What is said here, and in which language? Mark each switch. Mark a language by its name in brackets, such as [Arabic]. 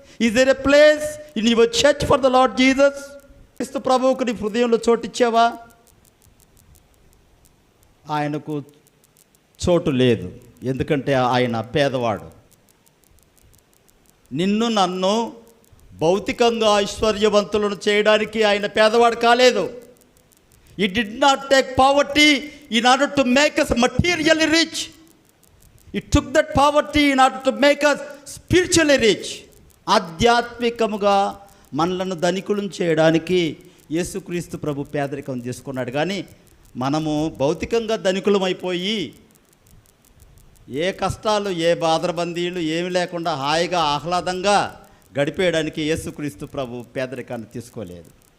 [English] Is there a place in your church for the lord Jesus? [Telugu] క్రీస్తు ప్రభువుకు నీ హృదయంలో చోటిచ్చావా? ఆయనకు చోటు లేదు, ఎందుకంటే ఆయన పేదవాడు. నిన్ను నన్ను భౌతికంగా ఐశ్వర్యవంతులను చేయడానికి ఆయన పేదవాడు కాలేదు. [English] He did not take poverty in order to make us materially rich. He took that poverty in order to make us spiritually rich. [Telugu] ఆధ్యాత్మికముగా మనలను ధనికులను చేయడానికి యేసుక్రీస్తు ప్రభు పేదరికం తీసుకున్నాడు. కానీ మనము భౌతికంగా ధనికులమైపోయి ఏ కష్టాలు, ఏ బాధరబందీలు ఏమి లేకుండా హాయిగా ఆహ్లాదంగా గడిపేయడానికి యేసుక్రీస్తు ప్రభు పేదరికాన్ని తీసుకోలేదు.